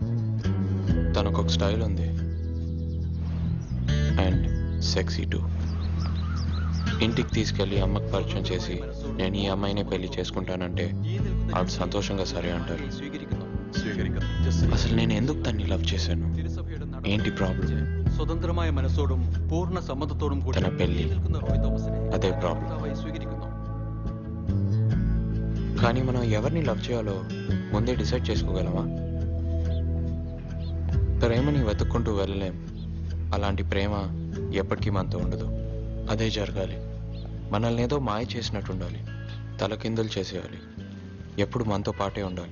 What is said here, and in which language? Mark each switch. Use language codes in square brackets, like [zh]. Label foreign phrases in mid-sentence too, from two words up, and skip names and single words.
[te] తనకు ఒక స్టైల్ ఉంది [en] and sexy too. [te] ఇంటికి తీసుకెళ్ళి అమ్మకు పరిచయం చేసి నేను ఈ అమ్మాయినే పెళ్లి చేసుకుంటానంటే ఆవిడ సంతోషంగా సరే అంటారు. అసలు నేను ఎందుకు తన్ని లవ్ చేశాను? ఏంటి ప్రాబ్లం? [ml] സ്വതന്ത്രമായ മനസ്സോടും പൂർണ്ണ സമ്മതത്തോടും കൂടി [te] తన పెళ్లి. [ml] റോയ് തോമസിനെ [te] అదే ప్రాబ్లం. [ml] സ്വീകരിക്കുന്നു. [te] కానీ మనం ఎవరిని లవ్ చేయాలో ముందే డిసైడ్ చేసుకోగలమా? ప్రేమని వెతుక్కుంటూ వెళ్ళలేం. అలాంటి ప్రేమ ఎప్పటికీ మనతో ఉండదు. అదే జరగాలి. మనల్ని ఏదో మాయ చేసినట్టు ఉండాలి, తలకిందులు చేసేయాలి, ఎప్పుడు మనతో పాటే ఉండాలి.